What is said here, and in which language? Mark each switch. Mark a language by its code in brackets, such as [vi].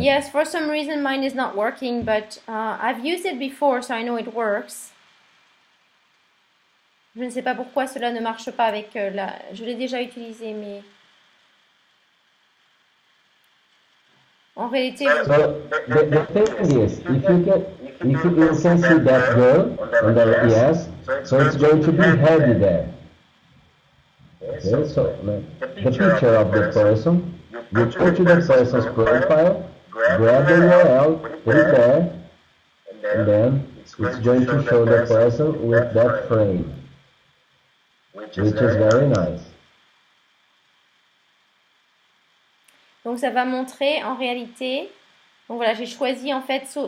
[en] Yes, for some reason mine is not working, but I've used it before, so I know it works. [fr] Je ne sais pas pourquoi cela ne marche pas avec la... Je l'ai déjà utilisé, mais... En réalité... [en] So the thing is, if you can see that girl on the yes, so it's going to be heavy there. Okay, so the picture of the person, you go to the person's profile, grab the URL, put it there, and then it's going to show the person with that frame, which is very nice. [fr] Donc ça va montrer en réalité... Donc voilà, j'ai choisi en fait...